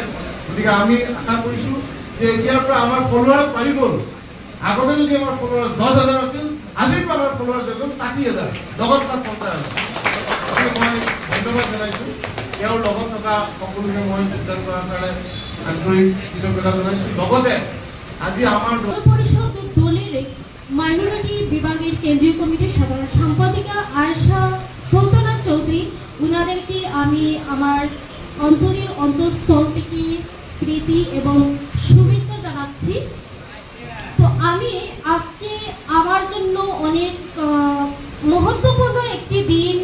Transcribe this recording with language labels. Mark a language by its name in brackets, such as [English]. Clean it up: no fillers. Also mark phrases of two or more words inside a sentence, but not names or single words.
[Assamese] গতিকে আমি আশা কৰিছোঁ যে এতিয়াৰ পৰা আমাৰ ফলোৱাৰ্ছ বাঢ়ি গ'ল। আগতে যদি আমাৰ ফলোৱাৰ্ছ 10,000 আছিল, আজিৰ পৰা আমাৰ ফলোৱাৰ্ছ হৈ গ'ল 60,000, লগত 50,000। মই ধন্যবাদ জনাইছোঁ। তেওঁৰ লগত থকা সকলোকে মই যোগদান কৰাৰ কাৰণে আন্তৰিক কৃতজ্ঞতা জনাইছোঁ। লগতে আজি আমাৰ [Bangla] পরিষদ দলের মাইনরিটি বিভাগের কেন্দ্রীয় কমিটির সাধারণ সম্পাদিকা আয়েশা সুলতানা চৌধুরী, ওনাদেরকে আমি আমার অন্তঃস্থল থেকে প্রীতি এবং শুভেচ্ছা জানাচ্ছি। তো আমি আজকে আমার জন্য অনেক মহত্বপূর্ণ একটি দিন।